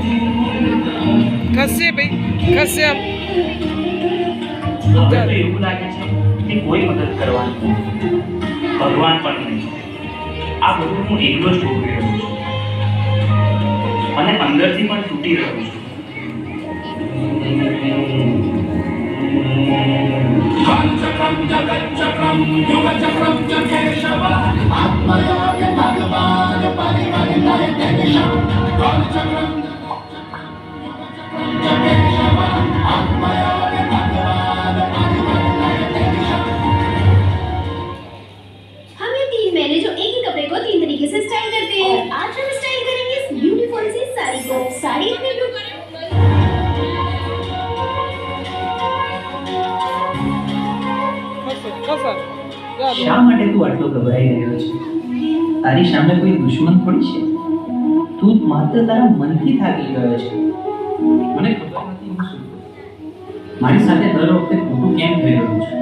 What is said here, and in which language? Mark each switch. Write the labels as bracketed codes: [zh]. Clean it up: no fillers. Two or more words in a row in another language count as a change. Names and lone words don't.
[gu] ખસે ભાઈ ખસે આમ. હવે તો એવું લાગે છે કે કોઈ મદદ કરવાની ભગવાન પણ નહીં. આ બધું હું એકલો જ ભોગવી રહ્યો છું અને અંદરથી પણ તૂટી રહ્યો છું. [sa] कालचक्रम जगच्चक्रम युगचक्रम च केशव आत्मयोग भगवान परिवर्तय दिशा कालचक्रम च केशव आत्मयोग भगवान परिवर्तय दिशा। [hi] हम ये 3 महीने जो एक ही कपड़े को 3 तरीके से स्टाइल करते हैं और आज हम स्टाइल करेंगे इस ब्यूटीफुल सी साड़ी को। साड़ी अपने लुक [gu] શા માટે તું આટલો ગભરાઈ રહ્યો છે? તારી સામે કોઈ દુશ્મન થોડી છે. તું માત્ર તારા મનથી થાકી ગયો છે. મને ખબર નથી હું શું કરું. મારી સાથે દર વખતે ખોટું કેમ થઈ રહ્યું છે?